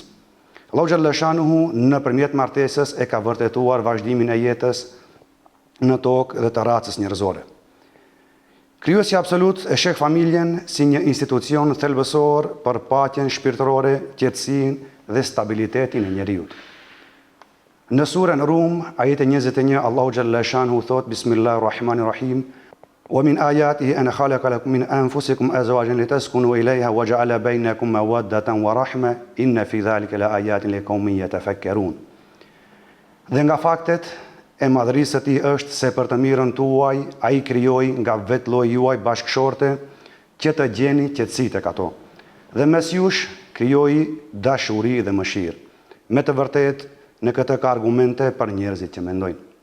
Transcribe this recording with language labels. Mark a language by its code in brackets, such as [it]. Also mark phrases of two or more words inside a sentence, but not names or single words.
[sq] Allahu [ar] جل شأنه [sq] nëpërmjet martesës e ka vërtetuar vazhdimin e jetës në tokë dhe të racës njerëzore. Krijuesi absolut e sheh familjen si një institucion thelbësor për paqen shpirtërore, qetësinë dhe stabilitetin e njeriut. Në surën Rum, ajeti 21, Allahu [ar] جل شأنه [sq] thot: [ar] بسم الله الرحمن الرحيم. ومن آياته أن خلق لكم من أنفسكم أزواجا لتسكنوا إليها وجعل بينكم مودة ورحمة إن في ذلك لآيات لقوم يتفكرون. [sq] Dhe nga faktet e madhërisë së tij është se për të mirën tuaj ai krijoi nga vetë lloji juaj bashkëshorte që të gjeni qetësi tek ato. Dhe mes jush krijoi dashuri dhe mëshirë. Me të vërtetë në këtë ka argumente për njerëzit që mendojnë.